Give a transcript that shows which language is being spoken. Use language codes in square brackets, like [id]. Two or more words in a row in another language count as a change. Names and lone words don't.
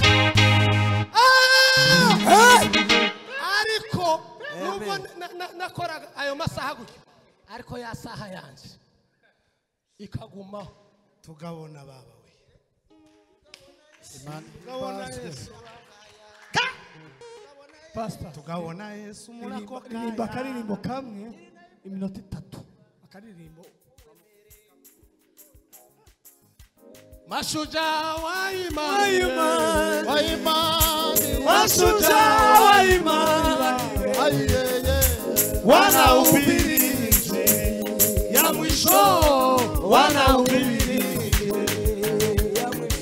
[rw] Ariko nubwo nakoraga ayo masaha gutyo, ariko ya saha yanje ikaguma tugabona baba we. Tugabona Yesu. Pastor, tugabona Yesu murako ririmba akaririmbo kamwe iminota 3 akaririmbo. [sw] Mashujaa wa imani, wa imani, mashujaa wa imani, wanahubiri injili ya mwisho, wanahubiri injili ya mwisho.